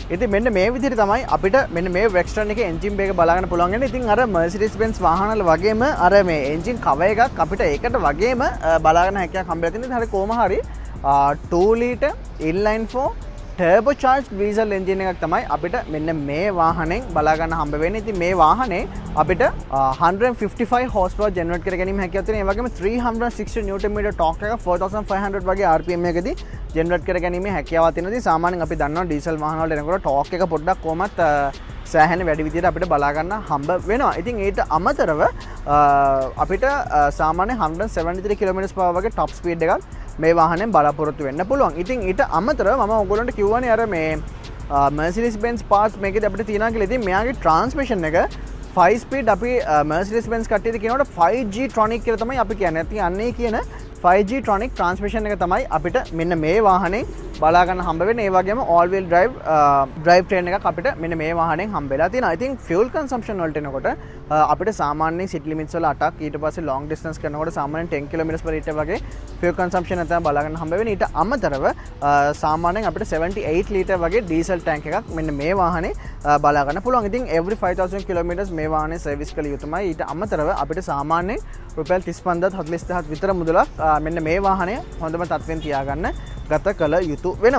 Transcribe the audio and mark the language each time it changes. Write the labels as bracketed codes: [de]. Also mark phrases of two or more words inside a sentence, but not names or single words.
[si] ඉතින් මෙන්න මේ විදිහට තමයි අපිට මෙන්න මේ Vextron එකේ එන්ජින් බේක බලා ගන්න පුළුවන් වෙන්නේ. ඉතින් අර Mercedes Benz වාහනවල වගේම අර මේ එන්ජින් කවර් එකක් අපිට ඒකට වගේම බලා ගන්න හැකියාවක් හම්බෙලා තියෙනවා. හරි කොහොම හරි [en] 2 liter inline 4 turbocharged diesel engine [si] එකක් තමයි අපිට මෙන්න මේ වාහනෙන් බලා ගන්න හම්බ වෙන්නේ. ඉතින් මේ වාහනේ අපිට 155 [en] horsepower generate [si] කර ගැනීම හැකියාවක් තියෙනවා. ඒ වගේම 360 [en] newton meter torque [si] එක 4500 වගේ rpm එකදී generate කර ගැනීම හැකියාවක් තියෙනවා. ඉතින් සාමාන්‍යයෙන් අපි දන්නවා diesel වාහන වලට එනකොට torque එක පොඩ්ඩක් කොහොමත් සෑහෙන වැඩි විදිහට අපිට බලා ගන්න හම්බ වෙනවා. ඉතින් ඊට අමතරව අපිට සාමාන්‍ය 173 km/h වගේ [en] top speed [si] එකක් මේ වාහනෙන් බලාපොරොත්තු වෙන්න පුළුවන්. ඉතින් ඊට අමතරව මම ඔයගොල්ලන්ට කිව්වනේ අර මේ Mercedes Benz parts මේකෙදි අපිට තියෙනවා කියලා. ඉතින් මෙයාගේ transmission එක 5 speed අපි Mercedes Benz කට්ටියද කියනකොට 5G tronic කියලා තමයි අපි කියන්නේ. ඉතින් අන්නේ කියන 5G tronic transmission එක තමයි අපිට මෙන්න මේ වාහනේ බලා ගන්න හම්බ වෙන්නේ. ඒ වගේම [en] all wheel drive train [si] එකක් අපිට මෙන්න මේ වාහනෙන් හම්බෙලා තියෙනවා. ඉතින් [en] fuel consumption [si] වලට එනකොට අපිට සාමාන්‍යයෙන් [en] city limits [si] වල 8ක් ඊට පස්සේ [en] long distance [si] කරනකොට සාමාන්‍යයෙන් 10 km/h වගේ [en] fuel consumption [si] එක තමයි බලා ගන්න හම්බ වෙන්නේ. ඊට අමතරව සාමාන්‍යයෙන් අපිට 78 liter වගේ [en] diesel tank [si] එකක් මෙන්න මේ වාහනේ බලා ගන්න පුළුවන්. ඉතින් [en] every 5000 km [si] මේ වාහනේ service කළ යුතුමයි. ඊට අමතරව අපිට සාමාන්‍යයෙන් රුපියල් 35000 විතර මුදලක් මෙන්න මේ වාහනය හොඳම තත්ත්වයෙන් තියාගන්න ගත කළ යුතු වෙනවා.